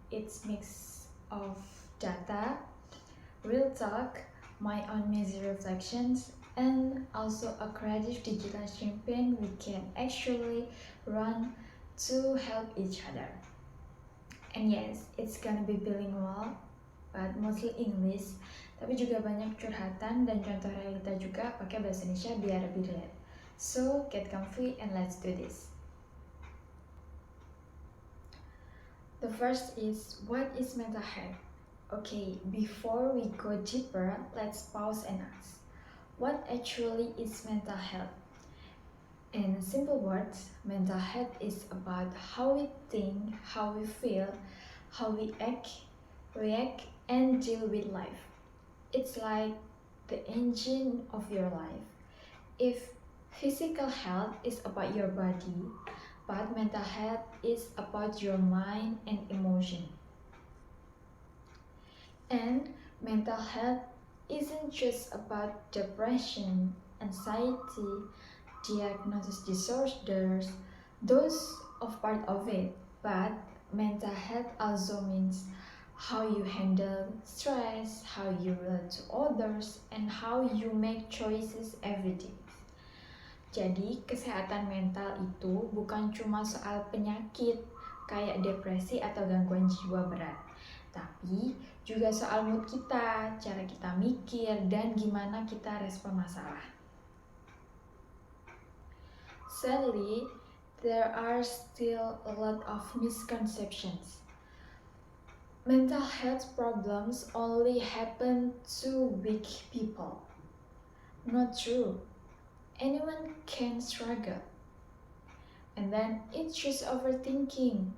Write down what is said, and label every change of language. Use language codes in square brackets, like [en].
[en] It's mix of data, real talk, my own messy reflections, and also a creative digital campaign we can actually run to help each other. And yes, it's gonna be bilingual, but mostly English. [id] Tapi juga banyak curhatan dan contoh realita juga pakai bahasa Indonesia biar lebih relate. [en] So, get comfy and let's do this. The first is, what is mental health? Okay, before we go deeper, let's pause and ask, what actually is mental health? In simple words, mental health is about how we think, how we feel, how we act, react, and deal with life. It's like the engine of your life. If physical health is about your body, but mental health is about your mind and emotion. And mental health isn't just about depression, anxiety, diagnosis disorders, those are part of it, but mental health also means how you handle stress, how you relate to others, and how you make choices every day. [id] Jadi, kesehatan mental itu bukan cuma soal penyakit kayak depresi atau gangguan jiwa berat, tapi juga soal mood kita, cara kita mikir, dan gimana kita respon masalah. [en] Sadly, there are still a lot of misconceptions. Mental health problems only happen to weak people. Not true. Anyone can struggle. And then it's just overthinking.